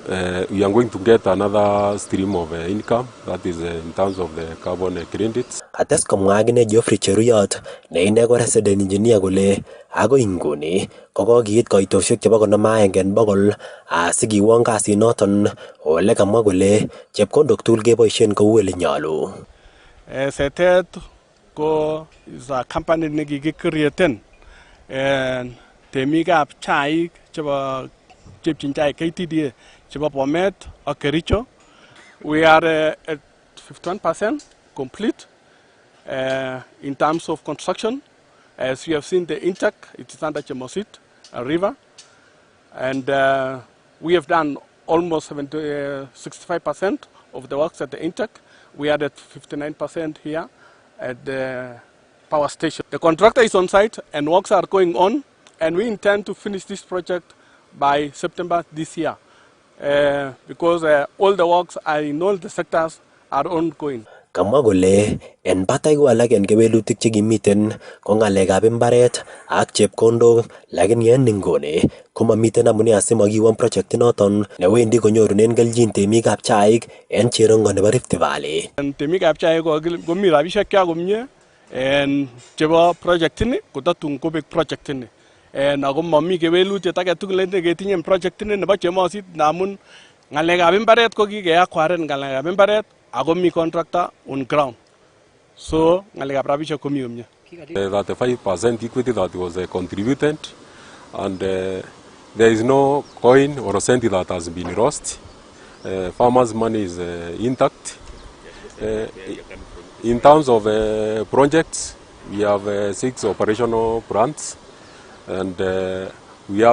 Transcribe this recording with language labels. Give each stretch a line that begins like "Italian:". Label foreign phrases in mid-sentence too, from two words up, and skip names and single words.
English: we are going to get another stream of income, that is in terms of the carbon credits.
Kalenjin: Kates komwa akine Geoffrey Cheruyot ne ine ko
English: resident engineer
Kalenjin: kole agoi inguni kokokiit koitosiek chebo 51 en bogol asikiwon kasinoton ole kamwa kole chepkondok tugul keboisien kou ele nyolu. Setet ko
English: is a company
Kalenjin: nekikicreaten temikab chaik chebo chepchin chaik KTDA chebo Bomet ak Kericho.
English: We are at 51% complete in terms of construction. As you have seen the intake, it is under Chemosit River. And we have done almost 65% of the works at the intake. We are at 59% here at the power station. The contractor is on site and works are going on, and we intend to finish this project by September this year because all the works are in all the sectors are ongoing.
Kalenjin: Kamwa kole en batai ko alak en kewelutik chekimiten ko ng'alekab imbaret ak chepkondok, lakini en inguni komamiten amune asimakiwon project inoton newendi konyorunen kelchin temikab chaik en cherongo nebo Rift Valley. Temikab chaik komi rabisiek kwak komie en chebo project ini kotatun kobek project ini. Ako mami kewelutiet age tugul neketinye en project ini nebo Chemosit ngamun ng'alekab imbaret ko kikeakwaren ng'alekab imbaret ako mi
English: contractor on ground.
Kalenjin: So ng'alekab rabisiek komi komie.
English: 35% equity that was contributed, and there is no coin or cent that has been lost. Farmers' money is intact. In terms of projects, we have 6 operational plants, and we have